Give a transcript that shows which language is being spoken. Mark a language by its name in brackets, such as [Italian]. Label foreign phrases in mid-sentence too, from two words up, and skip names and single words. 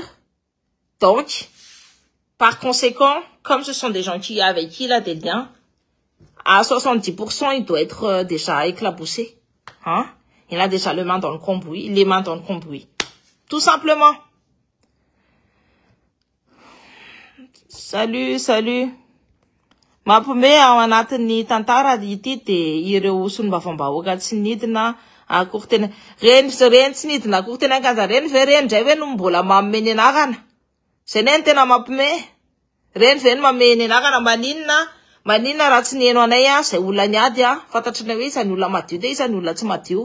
[French] Donc, par conséquent, comme ce sont des gens avec qui il a des liens, à 70%, il doit être déjà éclaboussé. Hein? Il a déjà les mains dans le cambouis, Tout simplement. Salut. [Malagasy] Mampome ao anatin'ny tantara ity de ireo solombavam-bahoaka tsy nidina akory tena. Reny tsy nidina akory tena kanja reny ve reny ndray hoe no mbola mameny anarana. Zay neny tena mampome. Reny ve no mameny anarana maninona raha tsy nieno anay zay olona niady fantatrinay hoe izany olona madio de izany olona tsy madio.